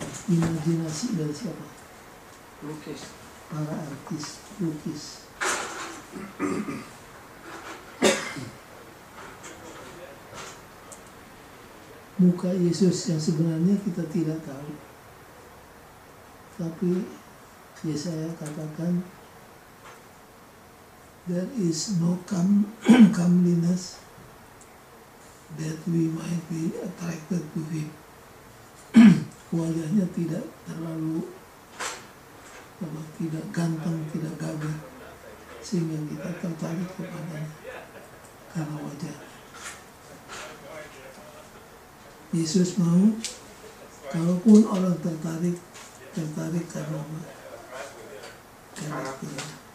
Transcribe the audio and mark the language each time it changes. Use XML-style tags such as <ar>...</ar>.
<id>imajinasi dari siapa? Lukis. Para artis lukis. Muka Yesus yang sebenarnya kita tidak tahu. Tapi Yesaya katakan</id> <en>there is no comeliness that we might be attracted to him.</en> <id>Wajahnya tidak terlalu tidak ganteng, tidak gagah, sehingga kita tertarik kepadanya karena wajah. Yesus mau, kalaupun orang tertarik karena karakternya.</id>